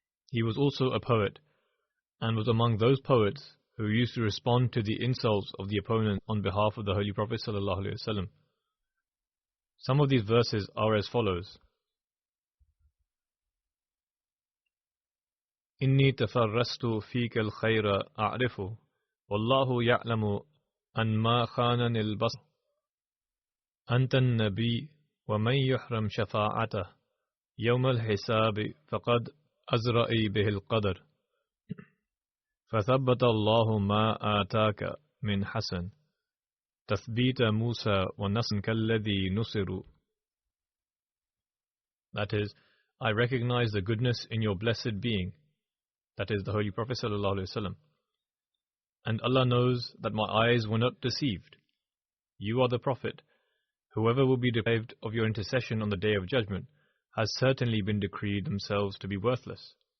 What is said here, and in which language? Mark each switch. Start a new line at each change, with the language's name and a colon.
English: He was also a poet, and was among those poets who used to respond to the insults of the opponent on behalf of the Holy Prophet ﷺ. Some of these verses are as follows.
Arabic: إني تفرست فيك الخير أعرفه والله يعلم أن ما خانني البصر أنت النبي ومن يحرم شفاعته يوم الحساب فقد أزرئي به القدر فثبت الله ما آتاك من حسن تثبيت موسى ونصر كالذي نصر.
English: That is, I recognize the goodness in your blessed being, that is the Holy Prophet ﷺ. And Allah knows that my eyes were not deceived. You are the Prophet. Whoever will be deprived of your intercession on the Day of Judgment has certainly been decreed themselves to be worthless.